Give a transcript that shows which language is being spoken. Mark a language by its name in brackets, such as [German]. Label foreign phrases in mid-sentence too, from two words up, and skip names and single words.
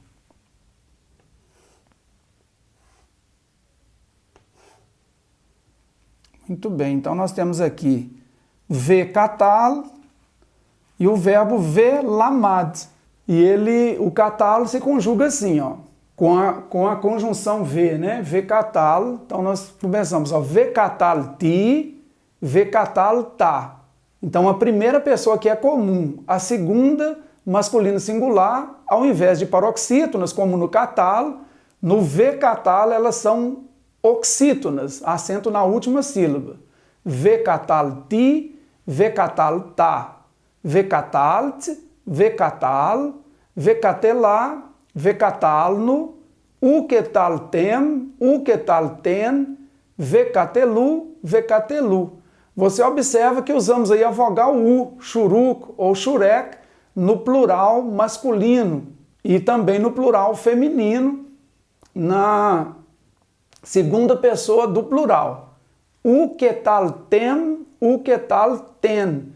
[Portuguese] Muito bem, então nós temos aqui vecatal e o verbo velamad. E o catal se conjuga assim, ó, com a conjunção ve, né? Vecatal. Então nós começamos, ó, [Hebrew] וקטלתי, וקטלת. [Portuguese] Então a primeira pessoa que é comum, a segunda masculino singular, ao invés de paroxítonas, como no catal, no vecatal elas são oxítonas, acento na última sílaba. [Hebrew] וקטלתי, וקטלת, וקטלת, וקטל, וקטלה, וקטלנו, וקטלתם, וקטלתן, וקטלו, וקטלו. [Portuguese] Você observa que usamos aí a vogal u, churuk ou churek, no plural masculino e também no plural feminino, na segunda pessoa do plural. [Hebrew] וקטלתם, וקטלתן.